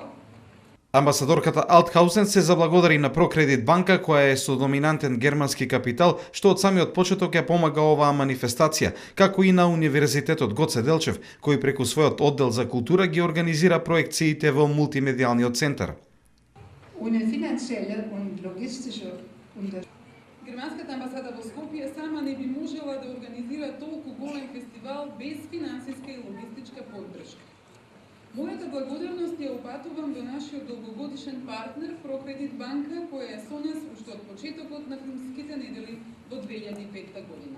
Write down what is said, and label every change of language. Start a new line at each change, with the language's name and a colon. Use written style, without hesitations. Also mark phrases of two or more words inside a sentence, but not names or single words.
Macedonian: Амбасадорката Алтхаузен се заблагодари на Прокредит банка, која е со доминантен германски капитал, што од самиот почеток ја помага оваа манифестација, како и на Универзитетот Гоце Делчев, кој преку својот оддел за култура ги организира проекциите во мултимедијалниот центар.
German: Ohne finanzielle und logistische Unterstützung.
Macedonian: Германската амбасада во Скопје сама не би можела да организира толку голем фестивал без финансиска и логистичка поддршка. Мојата благодарност ја упатувам до нашиот долгогодишен партнер Прокредит банка, која е со нас уште од почетокот на филмските недели во 2005 година.